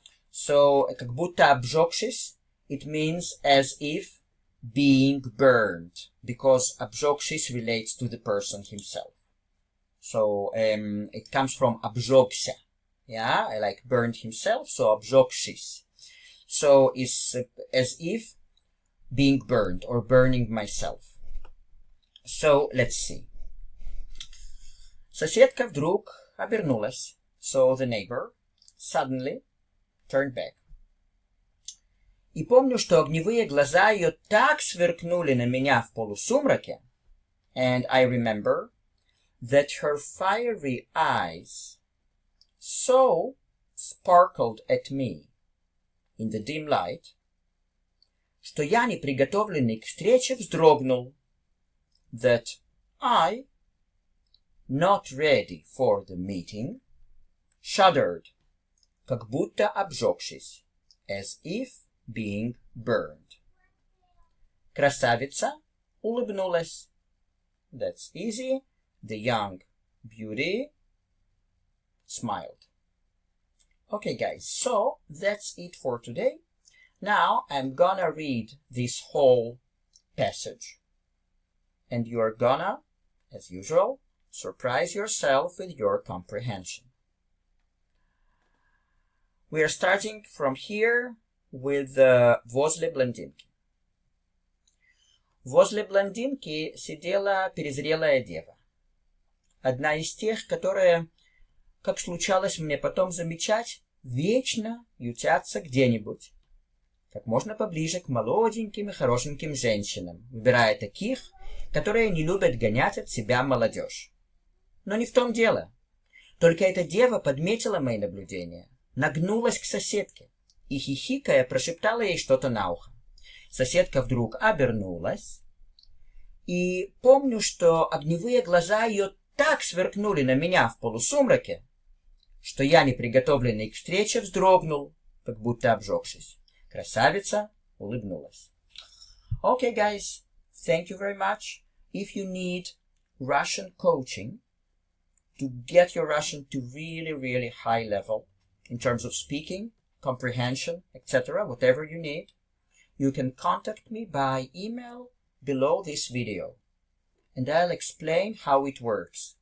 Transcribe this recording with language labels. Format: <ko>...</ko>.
<en>So</en> <ru>как будто обжегшись,</ru> <en>it means as if being burned, because обжегшись relates to the person himself. So it comes from обжегся, yeah, like burned himself, so обжегшись. So it's as if being burned or burning myself. So let's see.</en> <ru>Соседка вдруг обернулась.</ru> <en>So the neighbor suddenly turned back.</en> <ru>И помню, что огневые глаза ее так сверкнули на меня в полусумраке.</ru> <en>And I remember that her fiery eyes so sparkled at me in the dim light,</en> <ru>что я, неприготовленный к встрече, вздрогнул.</ru> <en>That I, not ready for the meeting, shuddered,</en> <ru>как будто обжегшись,</ru> <en>as if being burned.</en> <ru>Красавица улыбнулась.</ru> <en>That's easy. The young beauty smiled. Okay, guys, so that's it for today. Now I'm gonna read this whole passage. And you're gonna, as usual, surprise yourself with your comprehension. We are starting from here with</en> <ru>возле блондинки. Возле блондинки сидела перезрелая дева. Одна из тех, которые, как случалось мне потом замечать, вечно ютятся где-нибудь, как можно поближе к молоденьким и хорошеньким женщинам, выбирая таких, которые не любят гонять от себя молодежь. Но не в том дело. Только эта дева подметила мои наблюдения, нагнулась к соседке и, хихикая, прошептала ей что-то на ухо. Соседка вдруг обернулась, и помню, что огневые глаза ее так сверкнули на меня в полусумраке, что я, неприготовленный к встрече, вздрогнул, как будто обжегшись. Красавица улыбнулась.</ru> <en>Okay, guys, thank you very much. If you need Russian coaching to get your Russian to really, really high level in terms of speaking, comprehension, etc., whatever you need, you can contact me by email below this video, and I'll explain how it works.</en>